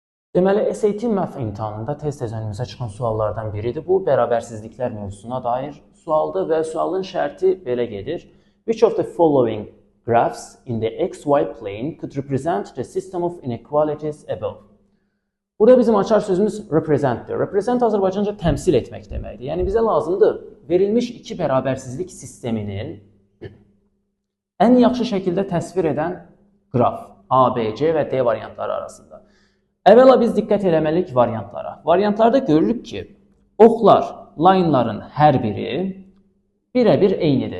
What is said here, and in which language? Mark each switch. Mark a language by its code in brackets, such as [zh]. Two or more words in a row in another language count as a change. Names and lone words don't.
[az] Deməli, SAT Math imtahanında tez-tez önümüzə çıxan suallardan biridir. Bu, bərabərsizliklər mövzusuna dair sualdır və sualın şərti belə gedir. [en] Which of the following graphs in the XY plane could represent the system of inequalities above? [az] Burada bizim açar sözümüz representdir. Represent Azərbaycanca təmsil etmək deməkdir. Yəni, bizə lazımdır verilmiş iki bərabərsizlik sisteminin ən yaxşı şəkildə təsvir edən qraf A, B, C və D variantları arasında. Əvvəla biz diqqət eləməliyik variantlara. Variantlarda görürük ki, oxlar, line'ların hər biri birə-bir eynidir.